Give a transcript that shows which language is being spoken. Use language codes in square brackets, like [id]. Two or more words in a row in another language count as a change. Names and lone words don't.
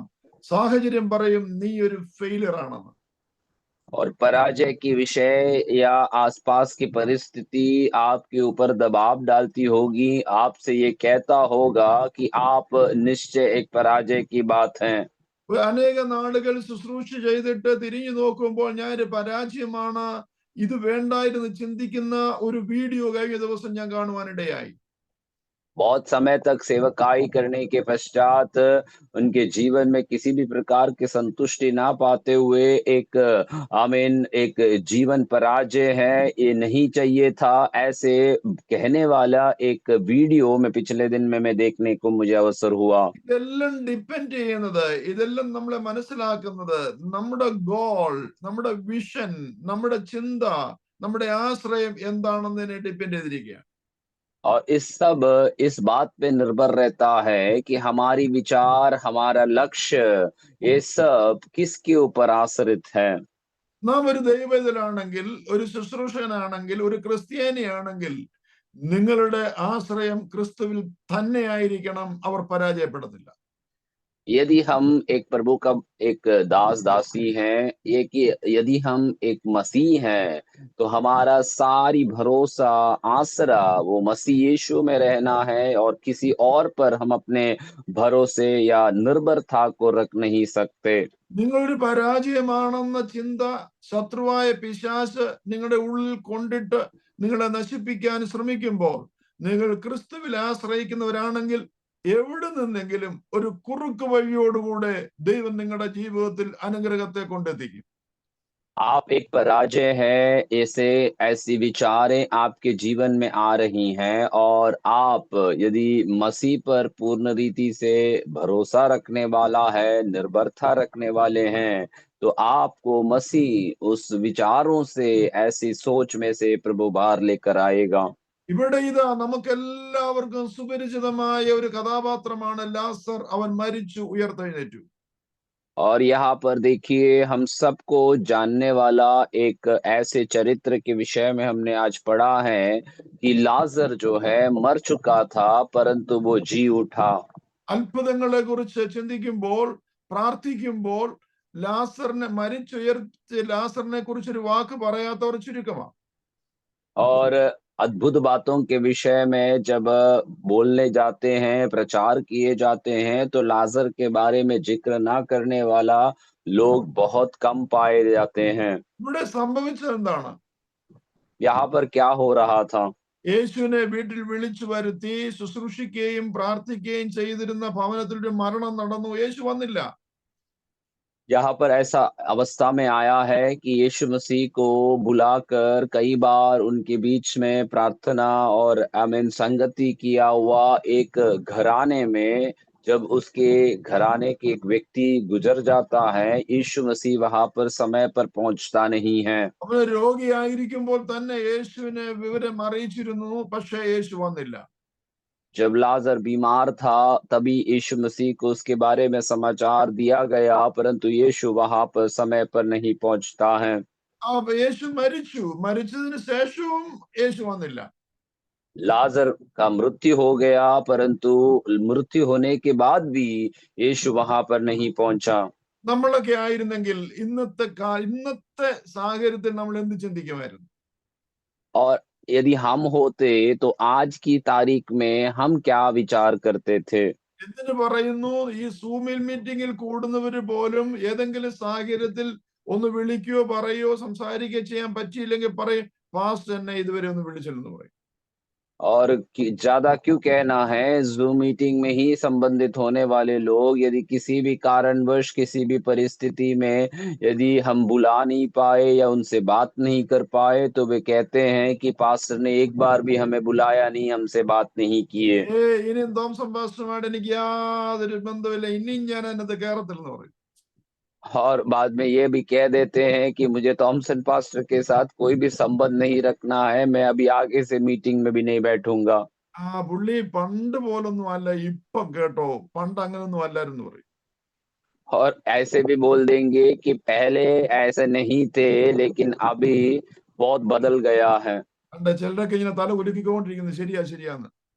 [ml] സാഹചര്യം പറയും നീ ഒരു ഫെയിലിയർ ആണെന്ന്. [hi] और पराजय की विषय या आसपास की परिस्थिति आपके ऊपर दबाव डालती होगी, आपसे ये कहता होगा कि आप निश्चय एक पराजय की बात हैं। [ml] അനേക നാളുകൾ ശുശ്രൂഷ ചെയ്തിട്ട് തിരിഞ്ഞു നോക്കുമ്പോൾ ഞാൻ ഒരു പരാജയമാണ്, ഇത് വേണ്ടായിരുന്നു ചിന്തിക്കുന്ന ഒരു വീഡിയോ കഴിഞ്ഞ ദിവസം ഞാൻ കാണുവാനിടയായി. [hi] बहुत समय तक सेवकाई करने के पश्चात उनके जीवन में किसी भी प्रकार की संतुष्टि ना पाते हुए एक आमीन एक जीवन पराजय है, ये नहीं चाहिए था, ऐसे कहने वाला एक वीडियो में पिछले दिन में मैं देखने को मुझे अवसर हुआ। [ml] ഇതെല്ലാം ഡിപ്പെൻഡ് ചെയ്യുന്നത്, ഇതെല്ലാം നമ്മളെ മനസ്സിലാക്കുന്നത് നമ്മുടെ ഗോൾ, നമ്മുടെ വിഷൻ, നമ്മുടെ ചിന്ത, നമ്മുടെ ആശ്രയം എന്താണെന്നതിനെ ഡിപ്പെൻഡ് ചെയ്തിരിക്കുകയാണ്. [hi] और इस बात पे निर्भर रहता है कि हमारी विचार, हमारा लक्ष्य, ये सब किसके ऊपर आश्रित है। [ml] നാം ഒരു ദൈവവേദനാണെങ്കിൽ, ഒരു ശുശ്രൂഷകനാണെങ്കിൽ, ഒരു ക്രിസ്ത്യാനിയാണെങ്കിൽ നിങ്ങളുടെ ആശ്രയം ക്രിസ്തുവിൽ തന്നെയായിരിക്കണം. അവർ പരാജയപ്പെടത്തില്ല. [hi] यदि हम एक प्रभु का एक दास दासी हैं, ये कि यदि हम एक मसीह हैं, तो हमारा सारी भरोसा, आसरा वो मसीह यीशु में रहना है और किसी और पर हम अपने भरोसे या निर्भरता को रख नहीं सकते। [ml] നിങ്ങളൊരു പരാജയമാണെന്ന ചിന്ത ശത്രുവായ പിശാച് നിങ്ങളുടെ ഉള്ളിൽ കൊണ്ടിട്ട് നിങ്ങളെ നശിപ്പിക്കാൻ ശ്രമിക്കുമ്പോൾ, നിങ്ങൾ ക്രിസ്തുവിൽ ആശ്രയിക്കുന്നവരാണെങ്കിൽ എവിടെ നിന്നെങ്കിലും ഒരു കുറുക്ക് വഴിയോടുകൂടെ ദൈവം നിങ്ങളുടെ ജീവിതത്തിൽ അനുഗ്രഹത്തെ കൊണ്ടെത്തിക്കും. [hi] आप एक पराजय है, ऐसे ऐसी विचारें आपके जीवन में आ रही हैं और आप यदि मसीह पर पूर्ण रीति से भरोसा रखने वाला है, निर्भरता रखने वाले हैं, तो आपको मसीह उस विचारों से, ऐसी सोच में से प्रभु बाहर लेकर आएगा। [ml] ഇവിടെ ഇതാ നമുക്കെല്ലാവർക്കും സുപരിചിതമായ ഒരു കഥാപാത്രമാണ് ലാസർ. അവൻ മരിച്ചു, ഉയർത്തെഴുന്നേറ്റു. [hi] और यहाँ पर देखिए हम सबको जानने वाला एक ऐसे चरित्र के विषय में हमने आज पढ़ा है कि लाजर जो है मर चुका था परंतु वो जी उठा। [ml] അത്ഭുതങ്ങളെ കുറിച്ച് ചിന്തിക്കുമ്പോൾ, പ്രാർത്ഥിക്കുമ്പോൾ ലാസറിനെ കുറിച്ചൊരു വാക്ക് പറയാത്തവർ ചുരുക്കമാണ്. [hi] और अद्भुत बातों के विषय में जब बोलने जाते हैं, प्रचार किए जाते हैं, तो लाज़र के बारे में ज़िक्र ना करने वाला लोग बहुत कम पाए जाते हैं। [ml] ഇവിടെ സംഭവിച്ചത് എന്താണ്? [hi] यहाँ पर क्या हो रहा था? [ml] യേശുവിനെ വീട്ടിൽ വിളിച്ചു വരുത്തി ശുശ്രൂഷിക്കുകയും പ്രാർത്ഥിക്കുകയും ചെയ്തിരുന്ന ഭവനത്തിൽ ഒരു മരണം നടന്നു. യേശു വന്നില്ല. [hi] यहाँ पर ऐसा अवस्था में आया है कि यीशु मसीह को बुलाकर कई बार उनके बीच में प्रार्थना और आमीन संगति किया हुआ एक घराने में जब उसके घराने के एक व्यक्ति गुजर जाता है, यीशु मसीह वहाँ पर समय पर पहुँचता नहीं है। [ml] അവന് രോഗിയായിരിക്കുമ്പോൾ തന്നെ യേശുവിനെ വിവരം അറിയിച്ചിരുന്നു, പക്ഷേ യേശു വന്നില്ല. [hi] जब लाज़र बीमार था, तभी यीशु मसीह को उसके बारे में समाचार दिया गया, परंतु यीशु वहाँ पर समय पर नहीं पहुँचता है। [ml] അപ്പൊ യേശു മരിച്ചു. മരിച്ചതിന് ശേഷവും യേശു വന്നില്ല. [hi] लाज़र का मृत्यु हो गया, परंतु मृत्यु होने के बाद भी यीशु वहाँ पर नहीं पहुँचा। [ml] നമ്മളൊക്കെ ആയിരുന്നെങ്കിൽ ഇന്നത്തെ സാഹചര്യത്തിൽ നമ്മൾ എന്ത് ചിന്തിക്കുമായിരുന്നു? [hi] और यदि हम होते तो आज की तारीख में हम क्या विचार करते थे? [ml] എന്തിനു പറയുന്നു, ഈ സൂമിൽ മീറ്റിംഗിൽ കൂടുന്നവര് പോലും ഏതെങ്കിലും സാഹചര്യത്തിൽ ഒന്ന് വിളിക്കുകയോ പറയുകയോ സംസാരിക്കുകയോ ചെയ്യാൻ പറ്റിയില്ലെങ്കിൽ പറയും, പാസ്റ്റർ എന്നെ ഇതുവരെ ഒന്ന് വിളിച്ചില്ലെന്ന് പറയും. [hi] और ज्यादा क्यों कहना है, ज़ूम मीटिंग में ही संबंधित होने वाले लोग यदि किसी भी कारणवश किसी भी परिस्थिति में यदि हम बुला नहीं पाए या उनसे बात नहीं कर पाए तो वे कहते हैं कि पास्टर ने एक बार भी हमें बुलाया नहीं, हमसे बात नहीं किए। [ml] ഇനിയും തോംസൺ പാസ്റ്ററുമായിട്ട് എനിക്ക് യാതൊരു ബന്ധമില്ല, ഇനിയും ഞാൻ അതിനകത്ത് കയറത്തില്ലെന്ന് പറയും. [hi] और बाद में ये भी कह देते हैं कि मुझे थॉमसन पास्टर के साथ कोई भी संबंध नहीं रखना है, मैं अभी आगे से मीटिंग में भी नहीं बैठूंगा। [ml] പുള്ളി പണ്ട് പോലൊന്നും അല്ല ഇപ്പൊ കേട്ടോ, പണ്ട് അങ്ങനൊന്നും അല്ലായിരുന്നു പറയും. [hi] और ऐसे भी बोल देंगे कि पहले ऐसे नहीं थे लेकिन अभी बहुत बदल गया है। [ml] കണ്ട ചിലരൊക്കെ ഇങ്ങനെ തല കുലുക്കിക്കൊണ്ടിരിക്കുന്നു, ശരിയാ ശരിയാന്ന്.